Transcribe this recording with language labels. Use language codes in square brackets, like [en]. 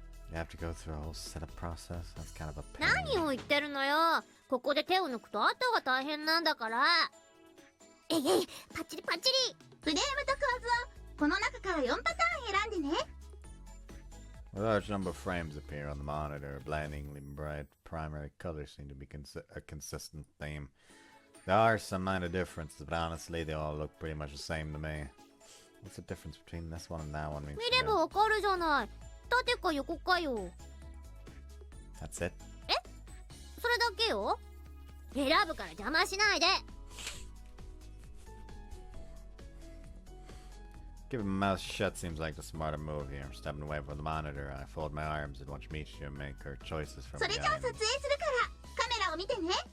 [en] You have to go through a whole setup process. That's kind of a pain. [ja] 何を言ってるのよ。ここで手を抜くと後が大変なんだから。えいえい、パッチリパッチリ。フレームと構図をこの中から4パターン選んでね。 [en] A large number of frames appear on the monitor. Blindingly bright primary colors seem to be a consistent theme. There are some minor differences, but honestly, they all look pretty much the same to me. What's the difference between this one and that one? [ja] 見ればわかるじゃない。縦か横かよ。 [en] That's it? [ja] それだけよ。選ぶから邪魔しないで。 [en] Keeping my mouth shut seems like the smarter move here. Stepping away from the monitor, I fold my arms and watch Michiru make her choices from [ja] それじゃあ [en] behind. [ja] 撮影するからカメラを見てね。